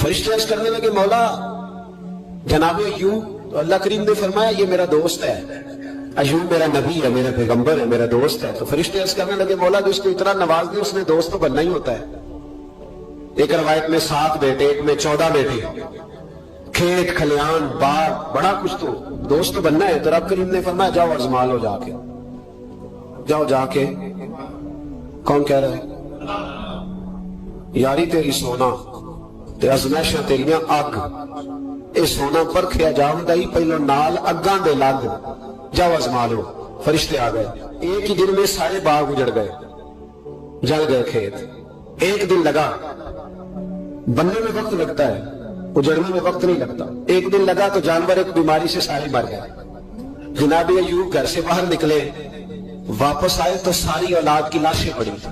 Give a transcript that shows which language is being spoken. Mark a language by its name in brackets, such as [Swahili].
[Urdu] فرشتے عرض کرنے لگے مولا جناب ایوب, تو اللہ کریم نے فرمایا یہ میرا دوست ہے, ایوب میرا نبی ہے, میرا پیغمبر ہے, میرا دوست ہے. تو فرشتے عرض کرنے لگے مولا جس کو اتنا نواز دے اس نے دوست تو بننا ہی ہوتا ہے. ایک روایت میں 7 بیٹے, ایک میں 14 بیٹے, کھیت کھلیان باغ, بڑا کچھ, تو دوست تو بننا ہے. تو رب کریم نے فرمایا جاؤ آزما لو, جا کے جاؤ, جا کے. کون کہہ رہا ہے؟ [Punjabi] یاری تیری سونا تے ازمائشاں تیریاں اگ, اے سونا پرکھیا جاوندا ہی پہلو نال اگاں دے لگ, [Urdu] جاؤ آزما لو. فرشتے آ گئے, ایک ہی دن میں سارے باغ اجڑ گئے, جل گئے کھیت. ایک دن لگا, بننے میں وقت لگتا ہے, اجڑنے میں وقت نہیں لگتا. ایک دن لگا تو جانور ایک بیماری سے سارے مر گئے. جناب ایوب گھر سے باہر نکلے, واپس آئے تو ساری اولاد کی لاشیں پڑی.